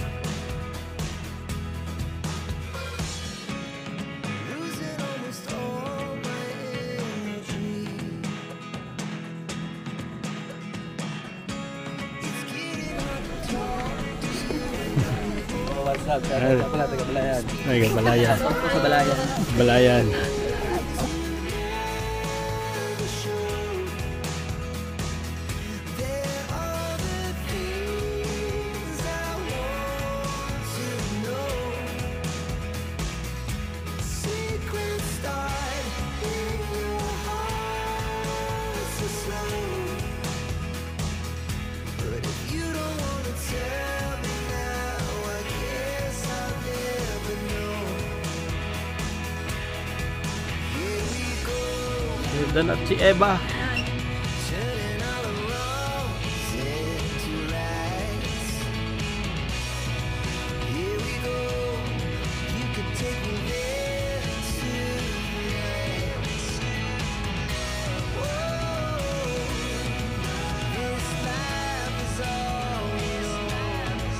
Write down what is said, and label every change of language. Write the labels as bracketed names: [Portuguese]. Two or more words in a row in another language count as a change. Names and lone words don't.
[English] Losing almost all my energy. It's getting hard to talk to you. What's up? [Filipino] Taga Balayan. Ay, Balayan. Sa Balayan. Balayan. [English] Never show. There are the things I want to know. Secrets start in your heart so slow. But if you don't wanna tell me now, I guess I'll never know. Here we go. [Filipino] Ganda na si Eva. [English] Turning all the wrongs into rights. Here we go. You can take me there tonight. Whoa, this life is all we know.